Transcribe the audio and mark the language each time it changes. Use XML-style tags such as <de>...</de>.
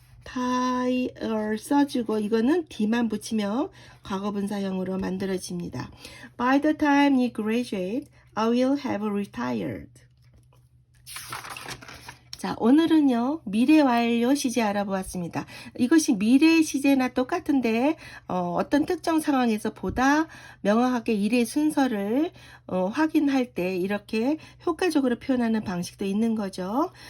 <ko>retire 써주고 이거는 d만 붙이면 과거분사형으로 만들어집니다.</ko> <en>By the time you graduate, I will have retired.</en> <ko>자, 오늘은요, 미래 완료 시제 알아보았습니다. 이것이 미래 시제나 똑같은데, 어떤 특정 상황에서 보다 명확하게 일의 순서를 확인할 때 이렇게 효과적으로 표현하는 방식도 있는 거죠.</ko>